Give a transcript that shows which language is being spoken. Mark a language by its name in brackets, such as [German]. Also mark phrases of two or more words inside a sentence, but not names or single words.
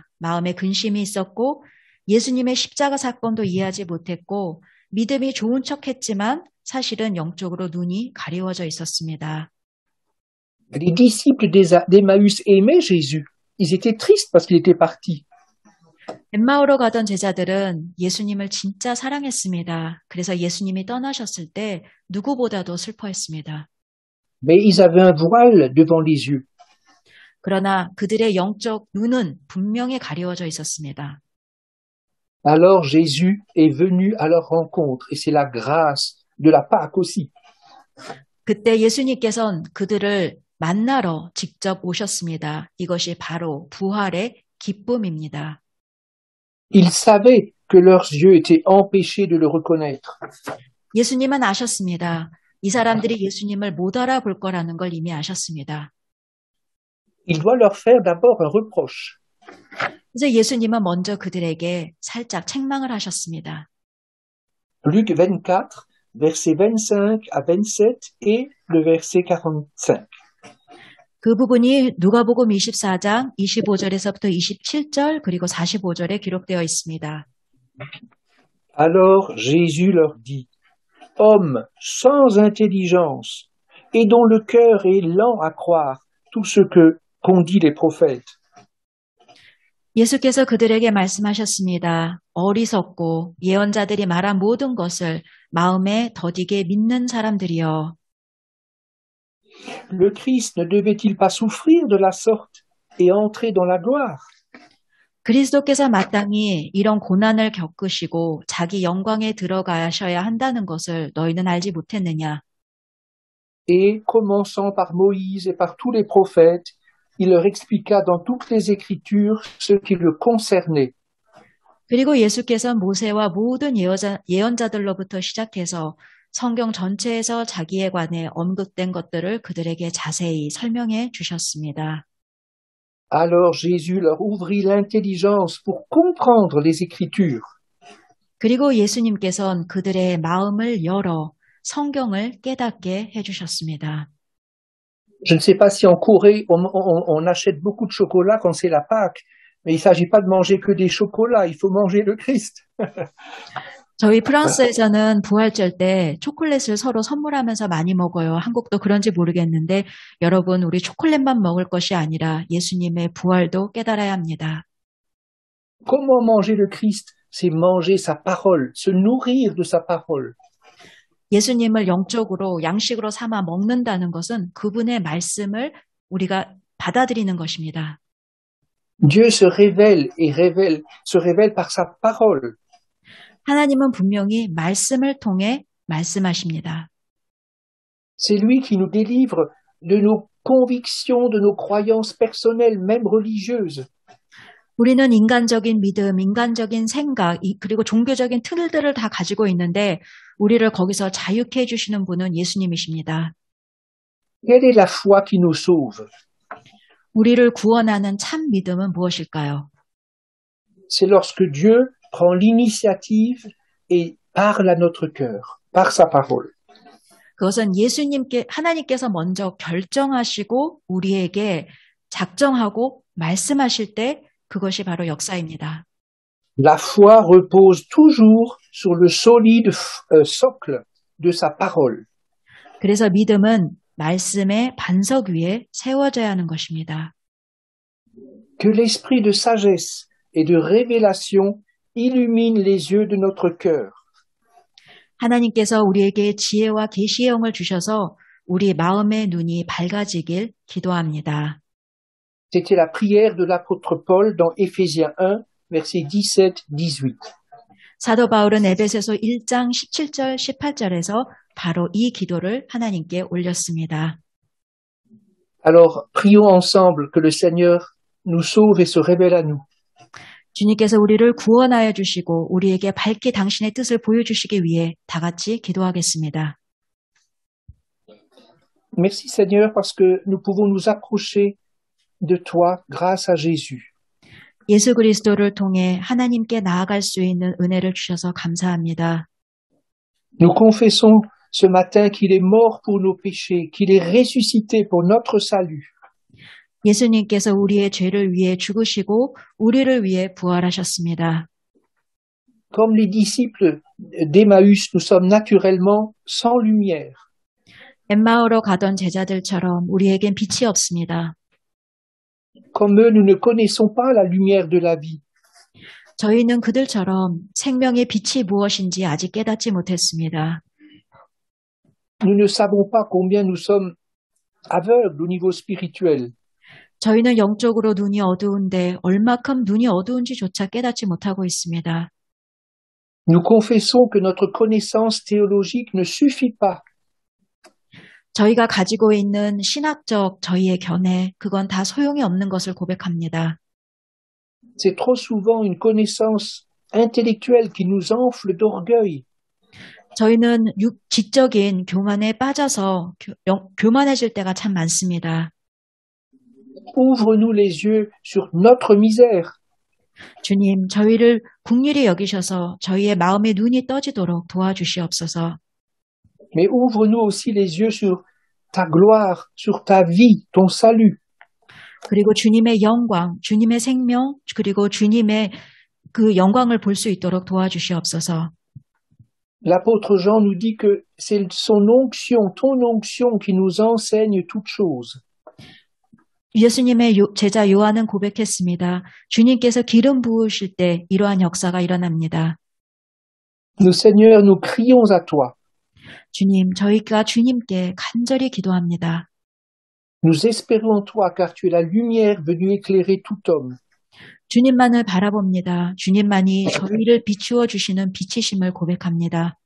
[Korean] 마음에 근심이 있었고 예수님의 십자가 사건도 이해하지 못했고 믿음이 좋은 척했지만 사실은 영적으로 눈이 가리워져 있었습니다. [French] Les disciples d'Emmaüs aimaient Jésus. Ils étaient tristes parce qu'il était parti. [Korean] 엠마오로 가던 제자들은 예수님을 진짜 사랑했습니다. 그래서 예수님이 떠나셨을 때 누구보다도 슬퍼했습니다. [French] Mais ils avaient un voile devant les yeux. [Korean] 그러나 그들의 영적 눈은 분명히 가려워져 있었습니다. [French] Alors Jésus est venu à leur rencontre et c'est la grâce de la Pâque aussi. [Korean] 그때 예수님께서는 그들을 만나러 직접 오셨습니다. 이것이 바로 부활의 기쁨입니다. [French] Ils savaient que leurs yeux étaient empêchés de le reconnaître. [Korean] 예수님은 아셨습니다. 이 사람들이 예수님을 못 알아볼 거라는 걸 이미 아셨습니다. [French] Il doit leur faire d'abord un reproche. [Korean] 그래서 예수님은 먼저 그들에게 살짝 책망을 하셨습니다. [French] Luc 24, versets 25 à 27 et le verset 45. [Korean] 그 부분이 누가복음 24장 25절에서부터 27절 그리고 45절에 기록되어 있습니다. [French] Alors Jésus leur dit, hommes sans intelligence et dont le cœur est lent à croire tout ce qu'ont dit les prophètes. [Korean] 예수께서 그들에게 말씀하셨습니다. 어리석고 예언자들이 말한 모든 것을 마음에 더디게 믿는 사람들이여. [French] Le Christ ne devait-il pas souffrir de la sorte et entrer dans la gloire? [Korean] 그리스도께서 마땅히 이런 고난을 겪으시고 자기 영광에 들어가셔야 한다는 것을 너희는 알지 못했느냐? [French] Et commençant par Moïse et par tous les prophètes, il leur expliqua dans toutes les Écritures ce qui le concernait. [Korean] 그리고 예수께서 모세와 모든 예언자들로부터 시작해서 성경 전체에서 자기에 관해 언급된 것들을 그들에게 자세히 설명해 주셨습니다. [French] Alors Jésus leur ouvrit l'intelligence pour comprendre les Écritures. [Korean] 그리고 예수님께서는 그들의 마음을 열어 성경을 깨닫게 해주셨습니다. [French] Je ne sais pas si en Corée, on achète beaucoup de chocolat quand c'est la Pâque, mais il ne s'agit pas de manger que des chocolats, il faut manger le Christ. [Korean] 저희 프랑스에서는 부활절 때 초콜릿을 서로 선물하면서 많이 먹어요. 한국도 그런지 모르겠는데 여러분 우리 초콜릿만 먹을 것이 아니라 예수님의 부활도 깨달아야 합니다. [French] Comment manger le Christ? C'est manger sa parole, se nourrir de sa parole. [Korean] 예수님을 영적으로 양식으로 삼아 먹는다는 것은 그분의 말씀을 우리가 받아들이는 것입니다. [French] Dieu se révèle se révèle par sa parole. [Korean] 하나님은 분명히 말씀을 통해 말씀하십니다. [French] C'est lui qui nous délivre de nos convictions, de nos croyances personnelles, même religieuses. [Korean] 우리는 인간적인 믿음, 인간적인 생각, 그리고 종교적인 틀들을 다 가지고 있는데 우리를 거기서 자유케 해주시는 분은 예수님이십니다. [French] Quelle est la foi qui nous sauve? [Korean] 우리를 구원하는 참 믿음은 무엇일까요? [French] C'est lorsque Dieu prend l'initiative et parle à notre cœur, par sa parole. [Korean] 그것은 하나님께서 먼저 결정하시고 우리에게 작정하고 말씀하실 때 그것이 바로 역사입니다. [French] La foi repose toujours sur le solide socle de sa parole. [Korean] 그래서 믿음은 말씀의 반석 위에 세워져야 하는 것입니다. [French] Que l'esprit de sagesse et de révélation illumine les yeux de notre cœur. [Korean] 하나님께서 우리에게 지혜와 계시의 영을 주셔서 우리 마음의 눈이 밝아지길 기도합니다. [French] C'était la prière de l'apôtre Paul dans Éphésiens 1, versets 17-18. [Korean] 사도 바울은 에베소서 1장 17절, 18절에서 바로 이 기도를 하나님께 올렸습니다. [French] Alors, prions ensemble que le Seigneur nous sauve et se révèle à nous. [Korean] 주님께서 우리를 구원하여 주시고 우리에게 밝히 당신의 뜻을 보여주시기 위해 다 같이 기도하겠습니다. [French] Merci Seigneur parce que nous pouvons nous approcher de toi grâce à Jésus. [Korean] 예수 그리스도를 통해 하나님께 나아갈 수 있는 은혜를 주셔서 감사합니다. [French] Nous confessons ce matin qu'il est mort pour nos péchés, qu'il est ressuscité pour notre salut. [Korean] 예수님께서 우리의 죄를 위해 죽으시고 우리를 위해 부활하셨습니다. [French] Comme les disciples d'Emmaüs, nous sommes naturellement sans lumière. [Korean] 엠마오로 가던 제자들처럼 우리에겐 빛이 없습니다. [French] Comme eux, nous ne connaissons pas la lumière de la vie. [Korean] 저희는 그들처럼 생명의 빛이 무엇인지 아직 깨닫지 못했습니다. [French] Nous ne savons pas combien nous sommes aveugles au niveau spirituel. [Korean] 저희는 영적으로 눈이 어두운데 얼마큼 눈이 어두운지조차 깨닫지 못하고 있습니다. [French] Nous confessons que notre connaissance théologique ne suffit pas. [Korean] 저희가 가지고 있는 신학적 저희의 견해, 그건 다 소용이 없는 것을 고백합니다. [French] C'est trop souvent une connaissance intellectuelle qui nous enfle d'orgueil. [Korean] 저희는 지적인 교만에 빠져서 교만해질 때가 참 많습니다. [French] Ouvre-nous les yeux sur notre misère. [Korean] 주님, 저희를 긍휼히 여기셔서 저희의 마음의 눈이 떠지도록 도와주시옵소서. [French] Mais ouvre-nous aussi les yeux sur ta gloire, sur ta vie, ton salut. [Korean] 그리고 주님의 영광, 주님의 생명, 그리고 주님의 그 영광을 볼 수 있도록 도와주시옵소서. [French] L'apôtre Jean nous dit que c'est son onction, ton onction qui nous enseigne toutes choses. [Korean] 예수님의 제자 요한은 고백했습니다. 주님께서 기름 부으실 때 이러한 역사가 일어납니다. [French] Nous, Seigneur, nous crions à toi. [Korean] 주님, 저희가 주님께 간절히 기도합니다. [French] Nous espérons en toi car tu es la lumière venue éclairer tout homme. [Korean] 주님만을 바라봅니다. 주님만이 저희를 비추어 주시는 빛이심을 고백합니다.